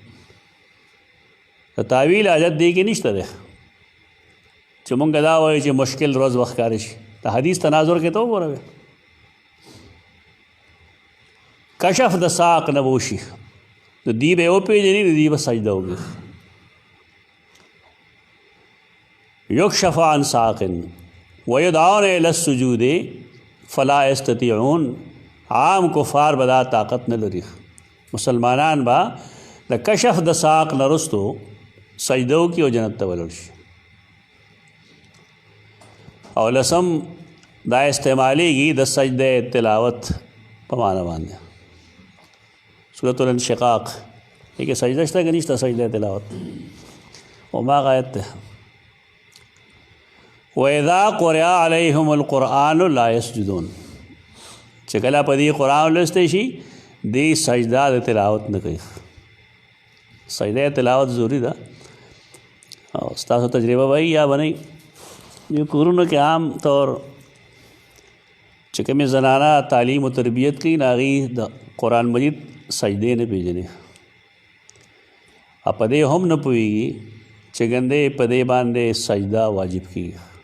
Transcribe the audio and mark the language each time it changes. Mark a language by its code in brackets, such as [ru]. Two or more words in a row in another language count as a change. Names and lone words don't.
[ps] د تعویل حاجت دې کې نشته دی چې مونږ دا وایو چې مشکل روز وخت ښکاره شي. د حدیث تناظر کې ته وګوره، کشف د ساق نه به وشي، نو دی به یې وپېژني، نو دی به سجده وکړي. [ar] یکشف عن ساق ویدعون الی السجود فلا یستطیعون، [ps] عام کفار به دا طاقت نه لري. مسلمانان به د کشف د ساق نه رستو سجده وکړي او جنت ته ولاړ شي. او لسم دا استعمالیږي د سجده تلاوت په معنا باندې. سورۃ الانشقاق کې سجده شته که نشته؟ سجده تلاوت هماغه آیت ده. [ar] وَإِذَا قُرِئَ عَلَيْهِمُ الْقُرْآنُ لَا يَسْجُدُونَ [ps] چې کله په دې قرآن لوستی شي دې سجده د تلاوت نه کوي. سجده تلاوت ضروري ده. او ستاسو تجربه وایي یا بنئ جو کورونو کې عام طور چې کومې زنانه تعلیم و تربیت کوي نو هغې د قرآن مجید سجدې نه پېژني او په دې هم نه پوهېږي چې ګندې په دې باندې سجده واجب کېږي.